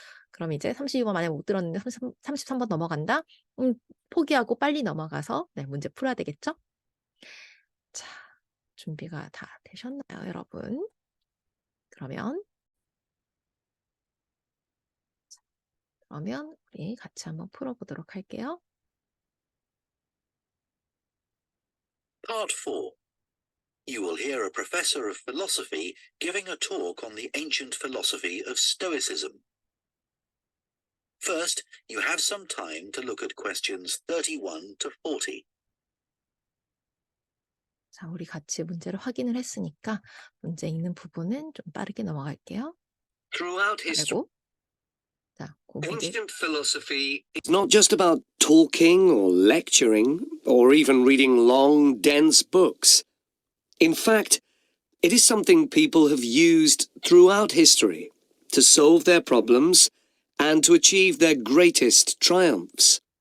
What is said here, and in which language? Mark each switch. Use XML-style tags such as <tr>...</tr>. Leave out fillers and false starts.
<ko>그럼 이제 32번 만에 못 들었는데 33번 넘어간다? 포기하고 빨리 넘어가서 문제 풀어야 되겠죠? 자, 준비가 다 되셨나요, 여러분? 그러면 우리 같이 한번 풀어보도록 할게요.</ko> <en>Part 4. You will hear a professor of philosophy giving a talk on the ancient philosophy of Stoicism. First, you have some time to look at questions 31 to 40.</en> <ko>자, 우리 같이 문제를 확인을 했으니까 문제 읽는 부분은 좀 빠르게 넘어갈게요.</ko> <en>Throughout history,</en> <ko>자, 그 문제</ko> <en>ancient philosophy is not just about talking or lecturing or even reading long, dense books. In fact, it is something people have used throughout history to solve their problems and to achieve their greatest triumphs.</en>